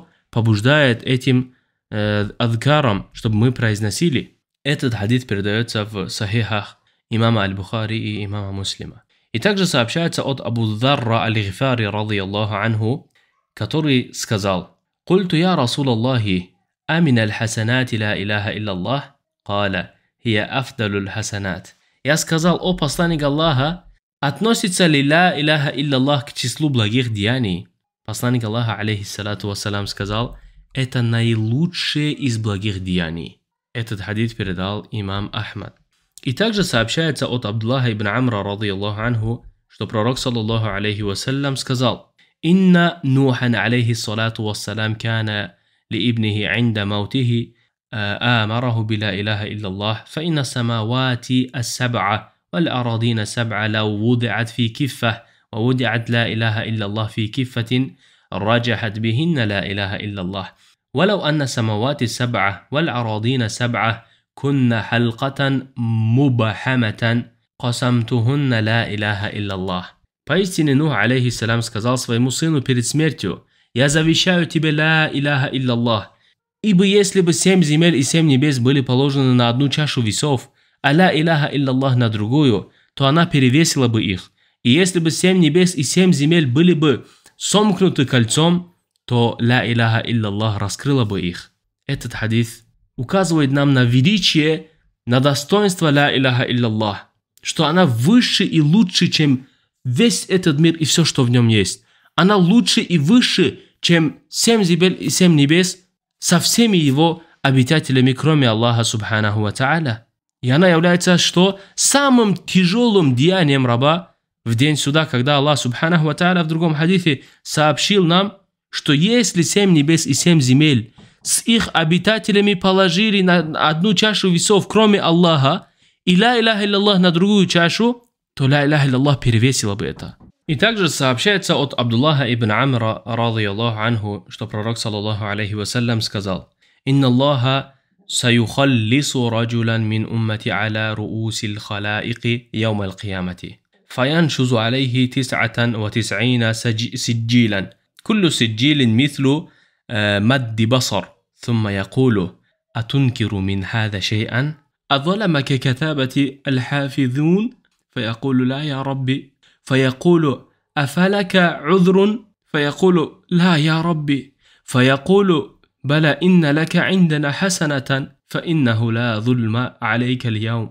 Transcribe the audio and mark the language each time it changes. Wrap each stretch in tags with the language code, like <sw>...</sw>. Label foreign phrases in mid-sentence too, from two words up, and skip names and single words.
<ru>Побуждает этим адкаром, чтобы мы произносили. Этот хадис передается в сахихах имама Аль-Бухари и имама Муслима. И также сообщается от Абу Дharра Аль-Гифари,</ru> <ar>رضي الله عنه,</ar> <ru>который сказал:</ru> <ar>«قلت يا رسول الله أمن الحسنات لا إله إلا الله قال هي أفضل الحسنات».</ar> <ru>Я сказал: «О посланник Аллаха, относится ли</ru> <ar>لا إله إلا الله</ar> <ru>к числу благих деяний?» Посланник Аллаха,</ru> <ar>عليه الصلاة والسلام,</ar> <ru>сказал: «Это наилучшее из благих деяний». Этот хадис передал имам Ахмад. И также сообщается от Абдуллаха ибн Амра,</ru> <ar>رضي الله عنه,</ar> <ru>что пророк,</ru> <ar>صلى الله عليه وسلم,</ar> <ru>сказал:</ru> <ar>«Инна نوحا عليه الصلاة والسلام كان لابنه عند موته آمره بلا إله إلا الله فإن السماوات السبع والأراضين السبع لو وضعت في كفة ووضعت لا إله إلا الله في كفة رجحت بهن لا إله إلا الله ولو أن السماوات السبع والأراضين السبع كن حلقة مبحمة قسمتهن لا إله إلا الله».</ar> <ru>Поистине Нух, алейхиссалям, сказал своему сыну перед смертью: «Я завещаю тебе</ru> <ar>لا إله إلا الله,</ar> <ru>ибо если бы 7 земель и 7 небес были положены на одну чашу весов, а</ru> <ar>لا إله إلا الله</ar> <ru>на другую, то она перевесила бы их. И если бы 7 небес и 7 земель были бы сомкнуты кольцом, то</ru> <ar>لا إله إلا الله</ar> <ru>раскрыла бы их». Этот хадис указывает нам на величие, на достоинство</ru> <ar>لا إله إلا الله,</ar> <ru>что она выше и лучше, чем весь этот мир и все, что в нем есть. Она лучше и выше, чем 7 земель и 7 небес, со всеми его обитателями, кроме Аллаха</ru> <ar>سبحانه وتعالى.</ar> <ru>И она является что? Самым тяжелым деянием раба в день суда, когда Аллах</ru> <ar>سبحانه وتعالى</ar> <ru>в другом хадисе сообщил нам, что если 7 небес и 7 земель с их обитателями положили на одну чашу весов, кроме Аллаха, и</ru> <ar>لا إله إلا الله</ar> <ru>на другую чашу, то</ru> <ar>لا إله إلا الله</ar> <ru>перевесила бы это. И также сообщается от Абдуллаха ибн Амра,</ru> <ar>رضي الله عنه,</ar> <ru>что пророк,</ru> <ar>صلى الله عليه وسلم,</ar> <ru>сказал:</ru> <ar>«إن الله سيخلص رجلا من أمتي على رؤوس الخلائق يوم القيامة. فينشر عليه 99 سجلا. كل سجل مثل مد البصر. ثم يقول: أتنكر من هذا شيئا؟ أظلمك كتابة الحافظون؟ فيقول: لا يا ربي. فيقول: أفلك عذر؟ فيقول: لا يا ربي. فيقول: بلى إن لك عندنا حسنة فإنه لا ظلم عليك اليوم.</ar>